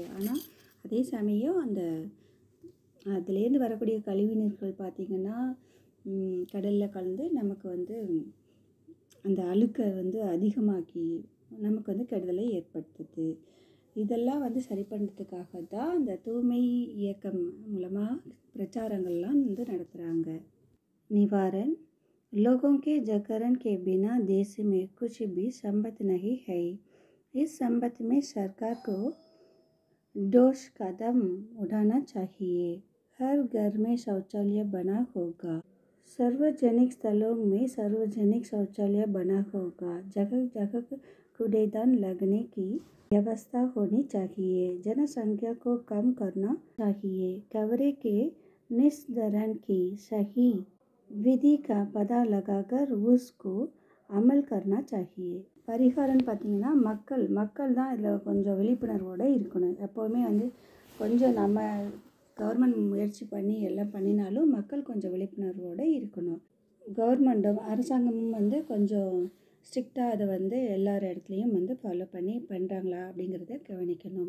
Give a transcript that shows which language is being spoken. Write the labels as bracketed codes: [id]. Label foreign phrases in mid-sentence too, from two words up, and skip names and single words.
[ta] ஆனால் அதே சமயம் அதுலேருந்து வரக்கூடிய கழிவுநீர்கள் பார்த்திங்கன்னா கடலில் கலந்து நமக்கு அந்த அழுக்கை அதிகமாக்கி நமக்கு கெடுதலை ஏற்படுத்துது. இதெல்லாம் சரி பண்ணுறதுக்காக தான் அந்த தூய்மை இயக்கம் மூலமாக பிரச்சாரங்கள்லாம் நடத்துகிறாங்க. [hi] निवारण लोगों के जागरण के बिना देश में कुछ भी संभव नहीं है. इस संबंध में सरकार को ठोस कदम उठाना चाहिए. हर घर में शौचालय बना होगा. सार्वजनिक स्थलों में सार्वजनिक शौचालय बना होगा. जगह जगह कूड़ेदान लगने की व्यवस्था होनी चाहिए. जनसंख्या को कम करना चाहिए. कचरे के निस्तारण की सही विधि का पता लगाकर उसको अमल करना चाहिए. [ta] பரிகாரம்னு பார்த்திங்கன்னா மக்கள் தான் இதில் கொஞ்சம் விழிப்புணர்வோடு இருக்கணும். எப்போவுமே கொஞ்சம் நம்ம கவர்மெண்ட் முயற்சி பண்ணி எல்லாம் பண்ணினாலும் மக்கள் கொஞ்சம் விழிப்புணர்வோடு இருக்கணும். கவர்மெண்ட்டும் அரசாங்கமும் கொஞ்சம் ஸ்ட்ரிக்டாக அதை எல்லார் இடத்துலையும் ஃபாலோ பண்ணி பண்ணுறாங்களா அப்படிங்கிறத கவனிக்கணும்.